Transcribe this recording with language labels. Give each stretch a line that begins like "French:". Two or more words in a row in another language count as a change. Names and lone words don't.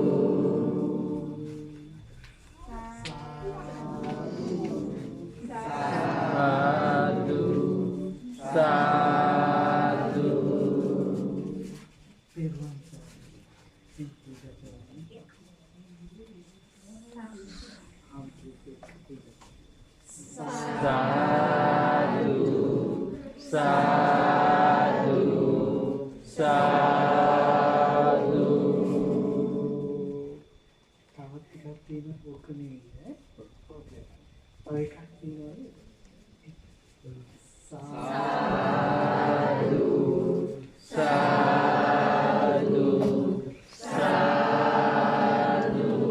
Pali: साधु साधु साधु साधु साधु
Sinhala: තවත් ටිකක් තියෙන ඕක නෙවෙයි ඕකේ. ඔය එකක් තියෙනවා.
Pali: साधु साधु साधु